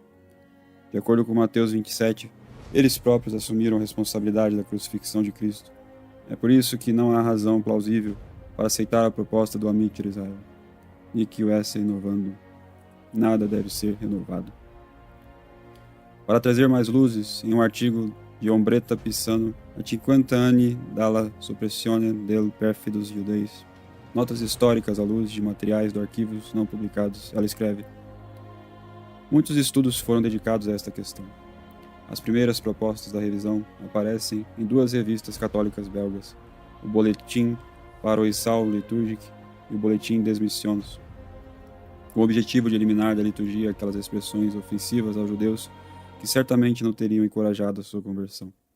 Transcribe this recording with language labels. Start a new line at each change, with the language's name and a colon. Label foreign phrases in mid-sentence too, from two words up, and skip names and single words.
Portuguese: De acordo com Mateus 27, eles próprios assumiram a responsabilidade da crucifixão de Cristo. É por isso que não há razão plausível para aceitar a proposta do Amit Israel,
Latin: Nihil esse innovandum.
Portuguese: Nada deve ser renovado. Para trazer mais luzes, em um artigo de Ombretta Pisano,
Italian: a 50 anni dalla soppressione del perfidos judeis,
Portuguese: notas históricas à luz de materiais do arquivos não publicados, ela escreve: muitos estudos foram dedicados a esta questão. As primeiras propostas da revisão aparecem em duas revistas católicas belgas, o Boletim Paroissal Liturgique e o Boletim des Missions, com o objetivo de eliminar da liturgia aquelas expressões ofensivas aos judeus que certamente não teriam encorajado a sua conversão.